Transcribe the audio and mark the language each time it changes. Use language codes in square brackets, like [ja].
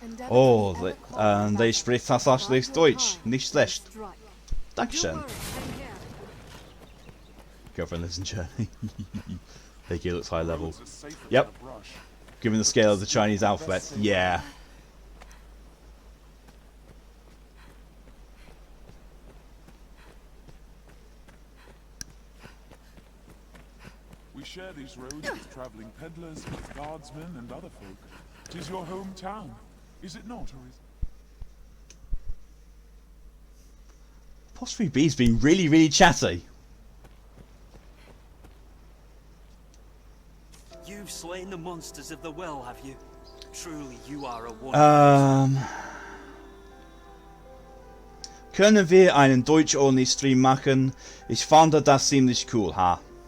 [de] Oh, they spricht tatsächlich Deutsch. Nicht schlecht. Dankeschön. [en] Girlfriend lives in Germany. Peggy looks high level. Yep. Given the scale of the Chinese alphabet, yeah. We share these roads with travelling peddlers, guardsmen, and other folk. 'Tis your hometown, is it not, or is... Apostrophe B's been really chatty. You've slain the monsters of the well, have you? Truly, you are a wonder. [de] Können wir einen Deutsch-only-Stream machen? Ich fand das ziemlich cool, ha?